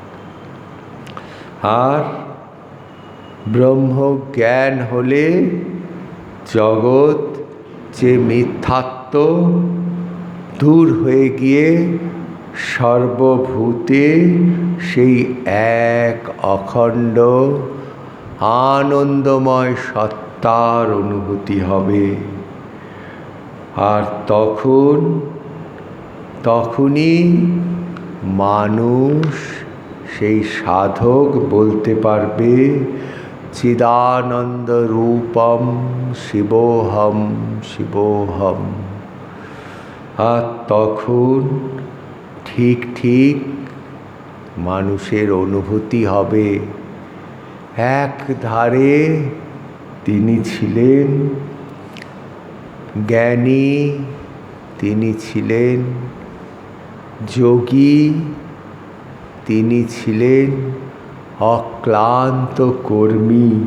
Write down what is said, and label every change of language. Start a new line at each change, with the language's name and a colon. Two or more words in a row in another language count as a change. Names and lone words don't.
Bangla: আর ব্রহ্মজ্ঞান হলে জগৎ যে মিথ্যাত্ব দূর হয়ে গিয়ে সর্বভূতে সেই এক অখণ্ড আনন্দময় সত্তার অনুভূতি হবে। আর তখনই মানুষ, সেই সাধক বলতে পারবে
Sanskrit: চিদানন্দ রূপম শিবোহম শিবোহম।
Bangla: আর তখন ঠিক মানুষের অনুভূতি হবে এক ধারে তিনি ছিলেন জ্ঞানী, তিনি ছিলেন যোগী, তিনি ছিলেন অক্লান্ত কর্মী।